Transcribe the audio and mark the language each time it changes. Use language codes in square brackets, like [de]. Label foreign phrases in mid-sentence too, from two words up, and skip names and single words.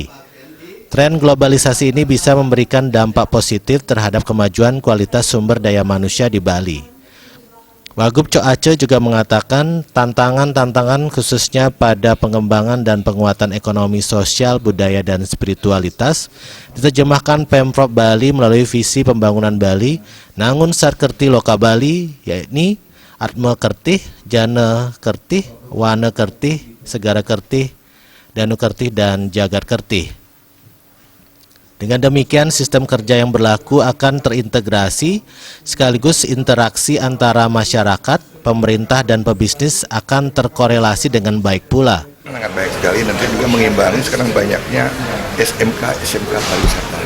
[id] Tren globalisasi ini bisa memberikan dampak positif terhadap kemajuan kualitas sumber daya manusia di Bali. Wagub Cok Aceh juga mengatakan tantangan-tantangan khususnya pada pengembangan dan penguatan ekonomi sosial, budaya, dan spiritualitas diterjemahkan Pemprov Bali melalui visi pembangunan Bali, Nangun Sarkerti Loka Bali, yakni Atma Kertih, Jana Kertih, Wana Kertih, Segara Kertih, Danu Kertih, dan Jagat Kertih. Dengan demikian, sistem kerja yang berlaku akan terintegrasi, sekaligus interaksi antara masyarakat, pemerintah, dan pebisnis akan terkorelasi dengan baik pula. Sangat baik sekali, nanti juga mengimbangi sekarang banyaknya SMK pariwisata.